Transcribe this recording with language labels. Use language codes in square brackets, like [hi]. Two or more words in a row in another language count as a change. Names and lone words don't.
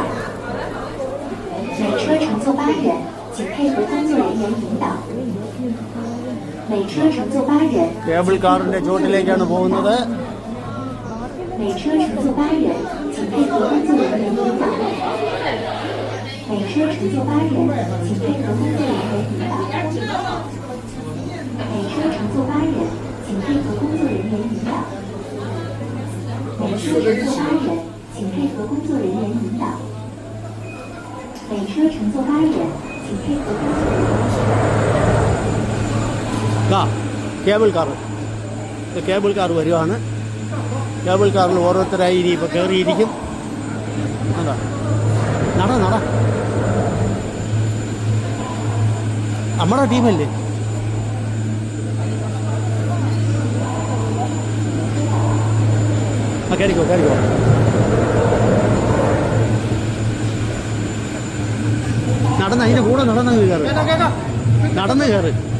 [zh] 每车乘坐8人，请配合工作人员引导。每车乘坐8人。 [ml] കേബിൾ കാറിന്റെ ചോട്ടിലേക്കാണ് പോകുന്നത്. [zh] 每车乘坐8人，请配合工作人员引导。每车乘坐8人，请配合工作人员引导。每车乘坐8人，请配合工作人员引导。每车乘坐8人，请配合工作人员引导。每车乘坐8人，请配合工作人员引导。 [ml] കേബിൾ കാർ വരുവാണ്. കേബിൾ കാറിൽ ഓരോരുത്തരായി ഇനി ഇപ്പോൾ കയറിയിരിക്കും. അതാ നട നമ്മുടെ ടീമല്ലേ. കയറിക്കോ നടന്ന് അതിൻ്റെ കൂടെ നടന്ന് കയറ്.